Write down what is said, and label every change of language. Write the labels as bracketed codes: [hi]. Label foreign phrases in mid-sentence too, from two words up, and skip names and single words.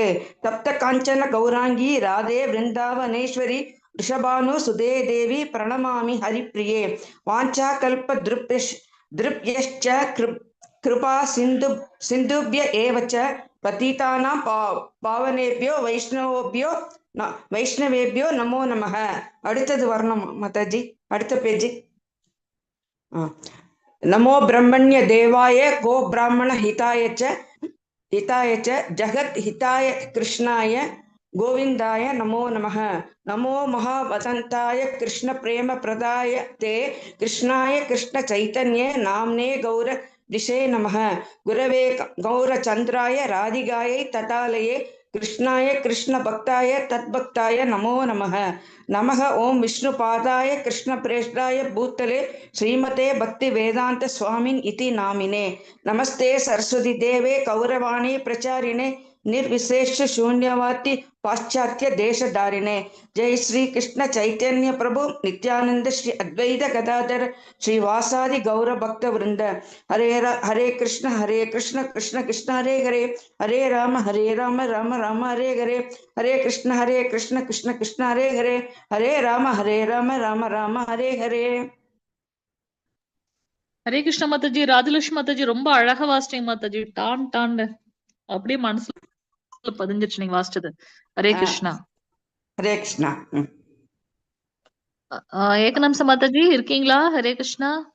[sa] तप्त कांचन गौरांगी राधे वृंदावनेश्वरी वृषभानुसुते देवी प्रणमामि हरिप्रिये. वाञ्छा कल्प द्रुप्यश्च कृपा सिन्धुभ्य एव च पतितानां पावनेभ्यो वैष्णवेभ्यो नमो नमः. [ta] அடுத்தது வரணும் மாதாஜி, அடுத்த பேஜ். [sa] नमो ब्रह्मण्य देवाय गो ब्राह्मण हिताय च जगत् हिताय कृष्णाय गोविन्दाय नमो नमः. नमो महावदन्ताय कृष्ण प्रेम प्रदाय ते कृष्णाय कृष्ण चैतन्य नाम्ने गौर दिशे नमः. गुरवे गौरचंद्राय राधिकायै तटालये कृष्णाय कृष्ण भक्ताय तद्भक्ताय नमो नमः. नमः ओं विष्णुपादाय कृष्णप्रेष्ठाय भूतले श्रीमते भक्ति वेदांत स्वामिन् इति नामिने. नमस्ते सरस्वती देवे कौरवाणी प्रचारिणे निर्विशेष शून्यवादी पाश्चात्य देशधारिणे. जय श्री कृष्ण चैतन्य प्रभु नित्यानंद श्री अद्वैत गदाधर श्रीवासादि गौर भक्त वृंद. हरे कृष्ण कृष्ण कृष्ण हरे हरे हरे राम राम राम हरे हरे. हरे कृष्ण कृष्ण कृष्ण हरे हरे हरे राम राम राम हरे हरे. [ta] ஹரே கிருஷ்ண மாதாஜி. ராஜலட்சுமி மாதாஜி ரொம்ப அழகா வாசிட்டீங்க மாதாஜி. டான் டான் அப்படியே மனசுல பதிஞ்சிருச்சு நீங்க வாசிச்சது. ஹரே கிருஷ்ணா. ஹரே கிருஷ்ணா. ஏகநம்ச மாதாஜி இருக்கீங்களா? ஹரே கிருஷ்ணா.